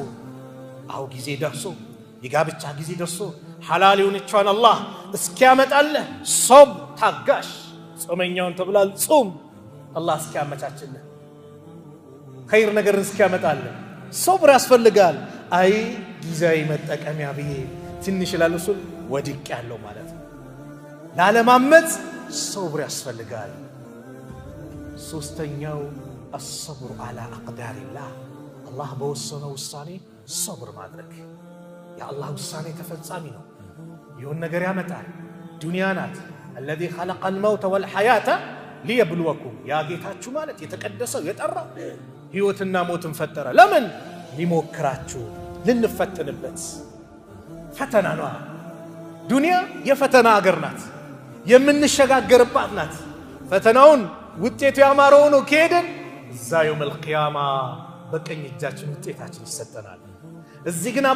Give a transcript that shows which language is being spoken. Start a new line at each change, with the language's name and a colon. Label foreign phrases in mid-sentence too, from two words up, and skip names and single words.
Amharic: አው ጊዜ ደርሶ የጋብቻ ጊዜ ደርሶ ሐላል የሆነችውን አላህ እስኪያመጣልህ ሶብር ታጋሽ። ጾመኛውን ተብሏል ጾም አላህ እስኪያመቻችልህ ኸይር ነገርን እስኪያመጣልህ ሶብር ያስፈልጋል። አይ ጊዜያዊ መጠቀሚያ ብዬ ትንሽ ላልሱል ወድቅ ያለው ማለት ነው። ላለማመጽ ሶብር ያስፈልጋል። ሶስተኛው
Arabic: الصبر على أقدار الله
Amharic: الله በወሰነው ውሳኔ ሶብር ማድረግ። የአላህ ውሳኔ ተፈጻሚ ነው። ይሁን ነገር ያመጣል። ዱንያ ናት።
Arabic: الذي خلق الموت والحياة ليبلوكم
Amharic: ያ ጌታችሁ ማለት የተቀደሰው የጠራው ህይወትና ሞትን ፈጠረ። ለምን? ሊሞክራችሁ ልንፈተንበት። ፈተና ነው። ዱንያ የፈተና ሀገር ናት፣ የምንሸጋገርባት ናት። ፈተናውን ውጤቱ ያማረው ነው ከሄደን እዛ የውመል ቂያማ በቀኝ እጃችን ውጤታችን ይሰጠናል። እዚህ ግን